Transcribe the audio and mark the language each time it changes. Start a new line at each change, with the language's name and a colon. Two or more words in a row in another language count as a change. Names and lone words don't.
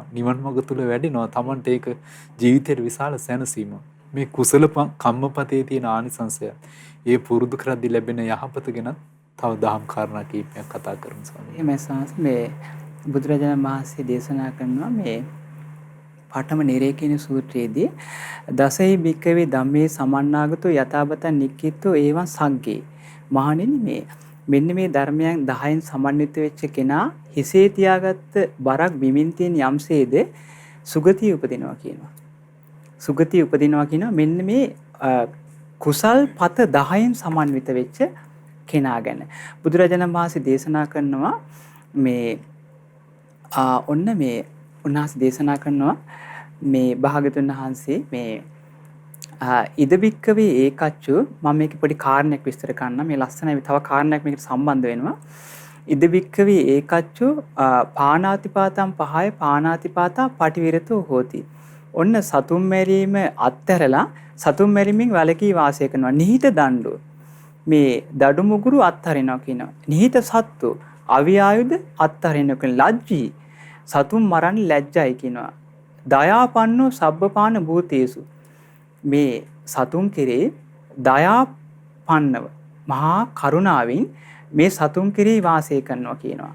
Sinhala: නිවන් මඟ තුල වැඩෙනවා. Tamanට ඒක ජීවිතේට විශාල සැනසීමක්. මේ කුසල කම්මපතේ තියෙන ආනිසංසය. ඒ පුරුදු කරද්දී ලැබෙන යහපත ගැන තව දහම් කාරණා කීපයක් කතා කරමු ස්වාමීනි. මේ සංස් මේ බුදුරජාණන් වහන්සේ දේශනා කරනවා මේ පඨම නිරේ කියන සූත්‍රයේදී
Pali: දසෙහි භික්කවේ ධම්මේ සමන්නාගතෝ යථාබතං නික්කිතෝ ඒවං සග්ගේ.
Sinhala: මහණෙනි මේ මෙන්න මේ ධර්මයන් 10න් සමන්විත වෙච්ච කෙනා හිසේ තියාගත්ත බරක් බිමින් තියෙන යම්සේද සුගතිය උපදිනවා කියනවා. සුගතිය උපදිනවා කියනවා මෙන්න මේ කුසල් පත 10න් සමන්විත වෙච්ච කෙනා ගැන. බුදුරජාණන් වහන්සේ දේශනා කරනවා මේ ඔන්න මේ උන්වහන්සේ දේශනා කරනවා මේ භාගතුන් වහන්සේ මේ
Pali: ඉදබික්කවේ ඒකච්චු
Sinhala: මම මේක පොඩි කාරණයක් විස්තර කරන්න මේ ලස්සනයි තව කාරණයක් මේකට සම්බන්ධ වෙනවා.
Pali: ඉදබික්කවේ ඒකච්චු පානාතිපාතම් පහය පානාතිපාතා පටිවිරතෝ හෝති.
Sinhala: ඔන්න සතුම් මැරීම අත්හැරලා සතුම් මැරීමෙන් වැළකී වාසය කරනවා.
Pali: නිහිත දඬු
Sinhala: මේ දඩු මුගුරු අත්හරිනවා කියනවා.
Pali: නිහිත සත්තු
Sinhala: අවියායුධ අත්හරිනවා කියන ලැජ්ජී සතුම් මරන්න ලැජ්ජයි කියනවා.
Pali: දයාපන්නෝ සබ්බපාන භූතේසු
Sinhala: මේ සතුන් කෙරේ දයාපන්නව මහා කරුණාවෙන් මේ සතුන් කෙරේ වාසය කරනවා කියනවා.